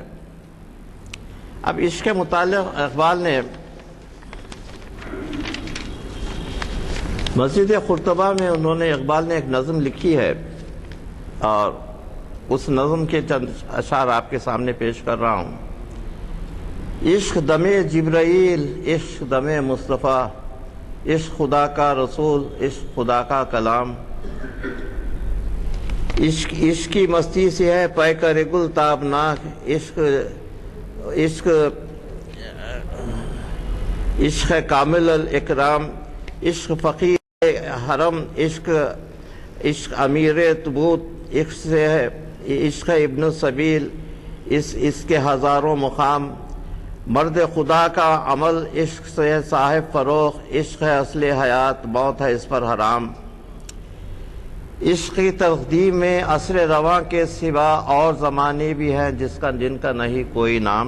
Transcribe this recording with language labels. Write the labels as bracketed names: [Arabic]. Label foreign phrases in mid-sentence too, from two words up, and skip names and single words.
[Urdu] اب عشق کے متعلق اقبال نے مسجد قرطبہ میں اقبال نے ایک نظم لکھی ہے، اور اس نظم کے چند اشعار آپ کے سامنے پیش کر رہا ہوں۔ عشق دم جبرائیل، عشق دم مصطفیٰ، عشق خدا کا رسول، عشق خدا کا کلام، عشق کی مستی سے ہے پے کر گل تابناک، عشق کامل الاکرام، عشق فقیر حرم، عشق امیر تبوت، عشق سے ہے عشق [Arabic] ابن السبیل، [Urdu] اس کے ہزاروں مقام، مرد خدا کا عمل، عشق سے ہے صاحب فروغ، عشق ہے اصل حیات، موت ہے اس پر حرام، عشق کی تقدیم میں عصر رواں کے سوا اور زمانے بھی ہیں جن کا نہیں کوئی نام۔